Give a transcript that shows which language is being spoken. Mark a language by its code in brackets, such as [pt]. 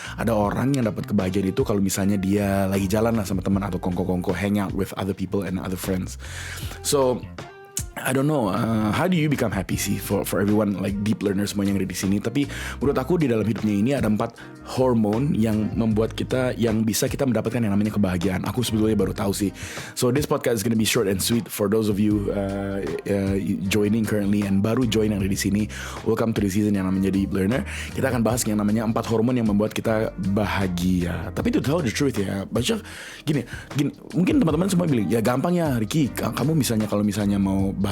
[id] Ada orang yang dapat kebahagiaan itu kalau misalnya dia lagi jalan lah sama teman, atau kongko-kongko [en] hang out with other people and other friends. So I don't know, how do you become happy sih for everyone, like deep learners [id] semua yang ada di sini. Tapi menurut aku di dalam hidupnya ini ada 4 hormon yang membuat kita, yang bisa kita mendapatkan yang namanya kebahagiaan. Aku sebetulnya baru tahu sih. [en] So this podcast is gonna be short and sweet for those of you joining currently and [id] baru join yang ada di sini. [en] Welcome to the season [id] yang namanya [en] Deep Learner. [id] Kita akan bahas yang namanya 4 hormon yang membuat kita bahagia. Tapi [en] to tell the truth [id] ya, banyak gini, mungkin teman-teman semua bilang ya gampang ya Ricky, kamu misalnya kalau misalnya mau bahagia